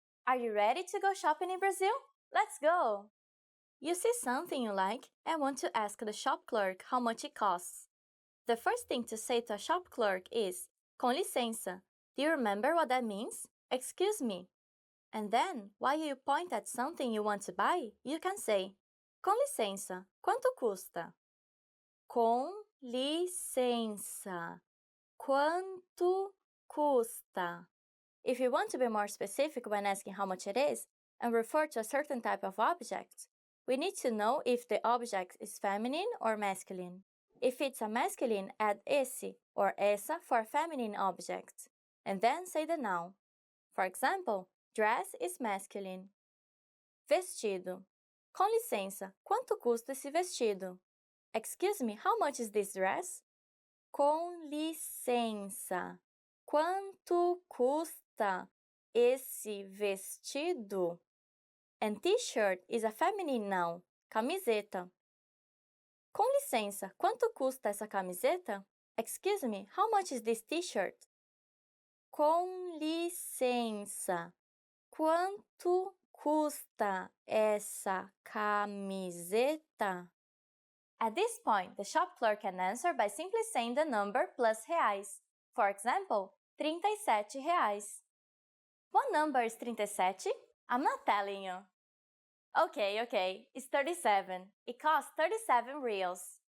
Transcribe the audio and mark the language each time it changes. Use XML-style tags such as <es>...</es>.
<en>Are you ready to go shopping in Brazil? Let's go! You see something you like and want to ask the shop clerk how much it costs. The first thing to say to a shop clerk is,</en> <pt>com licença.</pt> <en>Do you remember what that means? Excuse me. And then, while you point at something you want to buy, you can say,</en> <pt>com licença, quanto custa? Com licença, quanto custa?</pt> <en>If you want to be more specific when asking how much it is and refer to a certain type of object, we need to know if the object is feminine or masculine. If it's a masculine, add esse or essa for a feminine object, and then say the noun. For example, dress is masculine.</en> <pt>Vestido. Com licença, quanto custa esse vestido?</pt> <en>Excuse me, how much is this dress?</en> <pt>Com licença, quanto custa esse vestido?</pt> <en>And t-shirt is a feminine noun, camiseta.</en> <pt>Com licença, quanto custa essa camiseta?</pt> <en>Excuse me, how much is this t-shirt?</en> <pt>Com licença, quanto custa essa camiseta?</pt> <en>At this point, the shop clerk can answer by simply saying the number plus reais. For example, 37 reais. What number is 37? I'm not telling you. Okay, it's 37. It costs 37 reals.</en>